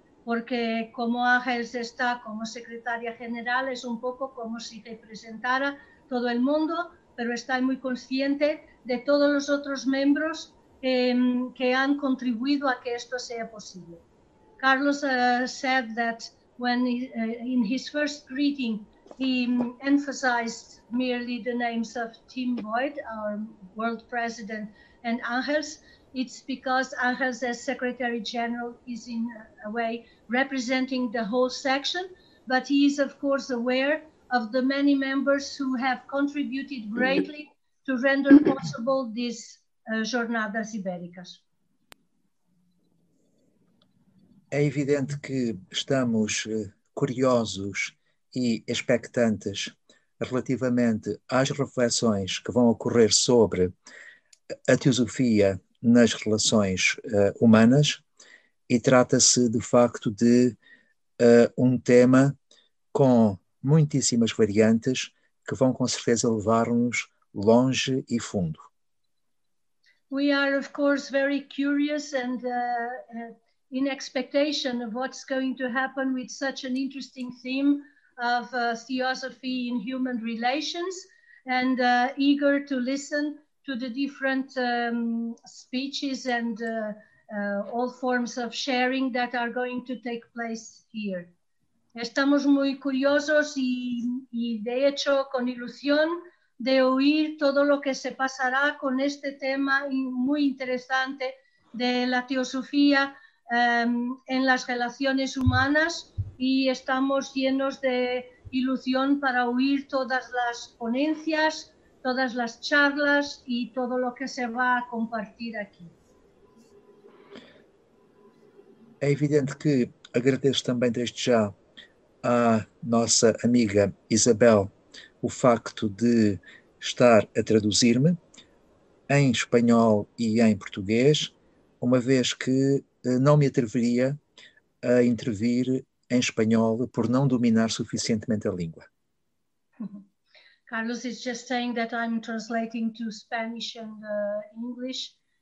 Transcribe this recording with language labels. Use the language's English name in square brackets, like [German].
[Spanish] Porque como Ángeles está como secretaria general, es un poco como si te presentara todo el mundo, pero estoy muy consciente de todos los otros miembros que han contribuido a que esto sea posible. [English] Carlos said that when in his first greeting, he emphasized merely the names of Tim Boyd, our world president, and Ángeles. It's because Ángeles, as secretary general, is in a way representing the whole section, but he is, of course, aware of the many members who have contributed greatly to render possible these Jornadas Ibéricas. [Portuguese] É evidente que estamos curiosos e expectantes relativamente às reflexões que vão ocorrer sobre a teosofia nas relações humanas, e trata-se de facto de um tema com muitíssimas variantes que vão com certeza levar-nos longe e fundo. [English] We are of course very curious and in expectation of what's going to happen with such an interesting theme of theosophy in human relations, and eager to listen to the different speeches and all forms of sharing that are going to take place here. [Spanish] Estamos muy curiosos y de hecho con ilusión de oír todo lo que se pasará con este tema muy interesante de la teosofía en las relaciones humanas, y estamos llenos de ilusión para oír todas las ponencias, todas las charlas y todo lo que se va a compartir aquí. [Portuguese] É evidente que agradeço também desde já à nossa amiga Isabel o facto de estar a traduzir-me em espanhol e em português, uma vez que não me atreveria a intervir em espanhol por não dominar suficientemente a língua. [English] Carlos is just saying that I'm translating to Spanish and English.